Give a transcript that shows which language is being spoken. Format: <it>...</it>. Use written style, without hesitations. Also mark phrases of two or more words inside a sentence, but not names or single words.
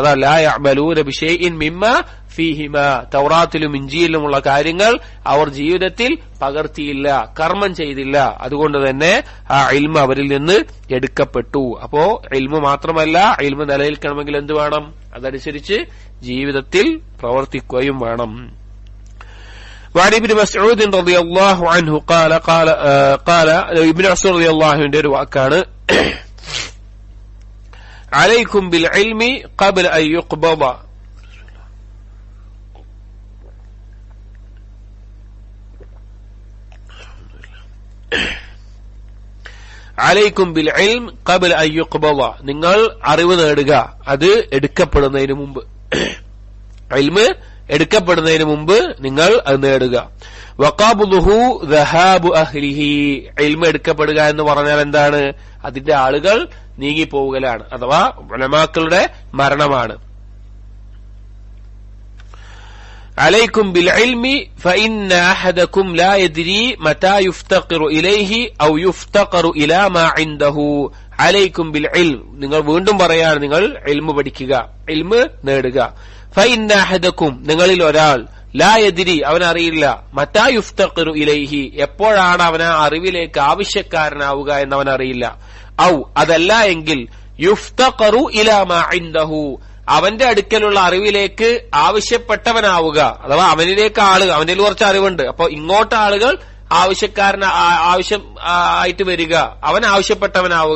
<ar>أي لا يعملون بشيء مما فيهما,</ar> <ml>തൗറാത്തിലും ഇഞ്ചീലിലുമുള്ള കാര്യങ്ങൾ അവർ ജീവിതത്തിൽ പകർത്തിയില്ല, കർമ്മം ചെയ്തില്ല. അതുകൊണ്ട് തന്നെ ആ ഇൽമ് അവരിൽ നിന്ന് എടുക്കപ്പെട്ടു. അപ്പോ ഇൽമ് മാത്രമല്ല, ഇൽമ് നിലനിൽക്കണമെങ്കിൽ എന്ത് വേണം? അതനുസരിച്ച് ജീവിതത്തിൽ പ്രവർത്തിക്കുകയും വേണം.</ml> <ar>وعن ابن مسعود رضي الله عنه قال ابن مسعود رضي الله عنه</ar> <ml>ഒരു വാക്കാണ്,</ml> <ar>عليكم بالعلم قبل أن يقبض. عليكم بالعلم قبل أن يقبض.</ar> <ml>നിങ്ങൾ അറിവ് നേടുക അത് എടുക്കപ്പെടുന്നതിന് മുമ്പ്. ഇൽമ് എടുക്കപ്പെടുന്നതിന് മുമ്പ് നിങ്ങൾ അത് നേടുക.</ml> <ar>وقبضه ذهاب أهله.</ar> <ml>ഇൽമ് എടുക്കപ്പെടുക എന്ന് പറഞ്ഞാൽ എന്താണ്? അതിന്റെ ആളുകൾ നീങ്ങിപ്പോവുകലാണ്, അഥവാ ഉലമാക്കളുടെ മരണമാണ്.</ml> <ar>عليكم بالعلم فإن أحدكم لا يدري متى يفتقر إليه أو يفتقر إلى ما عنده. عليكم بالعلم.</ar> <ml>നിങ്ങൾ വീണ്ടും പറയാണ്, നിങ്ങൾ ഇൽമ് പഠിക്കുക, ഇൽമ് നേടുക.</ml> <ar>فإن أحدكم</ar> <ml>നിങ്ങളിൽ ഒരാൾ</ml> <ar>لا يدري</ar> <ml>അവനറിയില്ല,</ml> <ar>متى يفتقر إليه</ar> <ml>എപ്പോഴാണ് അവൻ ആ അറിവിലേക്ക് ആവശ്യക്കാരനാവുക എന്നവൻ അറിയില്ല. ഔ അതല്ല എങ്കിൽ</ml> <ar>يفتقر إلى ما عنده</ar> <ml>അവന്റെ അടുക്കലുള്ള അറിവിലേക്ക് ആവശ്യപ്പെട്ടവനാവുക, അഥവാ അവനിലേക്ക് ആളുകൾ, അവന്റെ കുറച്ച് അറിവുണ്ട്, അപ്പൊ ഇങ്ങോട്ട് ആളുകൾ ആവശ്യം ആയിട്ട് വരിക, അവൻ ആവശ്യപ്പെട്ടവനാവുക.</ml>